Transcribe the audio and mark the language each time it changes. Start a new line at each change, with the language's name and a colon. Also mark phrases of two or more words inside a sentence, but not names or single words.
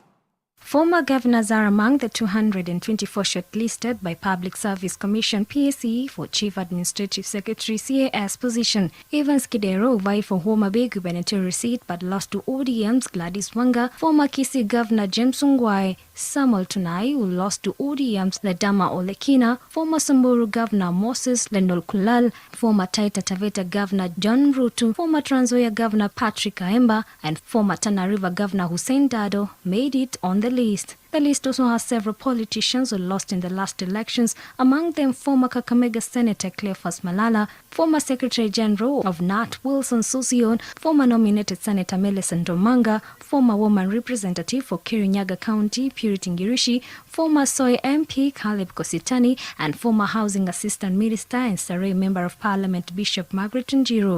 English: Former governors are among the 224 shortlisted by Public Service Commission PSC for Chief Administrative Secretary CAS position. Evans Kidero vied for Homa Bay gubernatorial seat but lost to ODM's Gladys Wanga, former Kisii Governor James Ongwae, Samuel Tunai, who lost to ODM's Ledama Olekina, former Samburu Governor Moses Lendol Kulal, former Taita Taveta Governor John Rutu, former Trans Nzoia Governor Patrick Aemba, and former Tana River Governor Hussein Dado made it on the list. The list also has several politicians who lost in the last elections, among them former Kakamega Senator Cleophas Malala, former Secretary General of NAT Wilson Sossion, former nominated Senator Millicent Omanga, former woman representative for Kirinyaga County Purity Ngirishi, former Soy MP Caleb Kositani, and former Housing Assistant Minister and Sarai Member of Parliament Bishop Margaret Njiru.